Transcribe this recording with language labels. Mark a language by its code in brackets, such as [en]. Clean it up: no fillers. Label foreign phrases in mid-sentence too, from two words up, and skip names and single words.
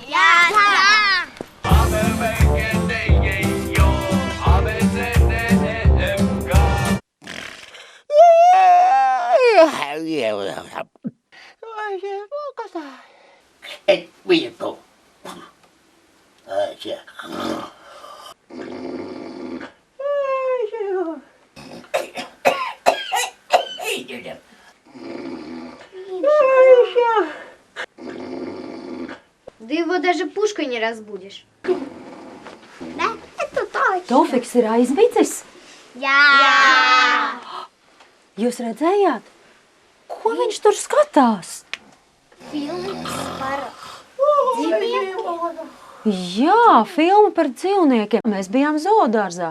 [ru] Et viikko. Да его даже пушкой не разбудишь. Да, это точно. [lv] Tofiks ir aizmidzis. Jā. Jūs redzējāt? Ko viņš tur skatās? Filmas par Jā, filma par dzīvniekiem. Mēs bijām zoodārzā.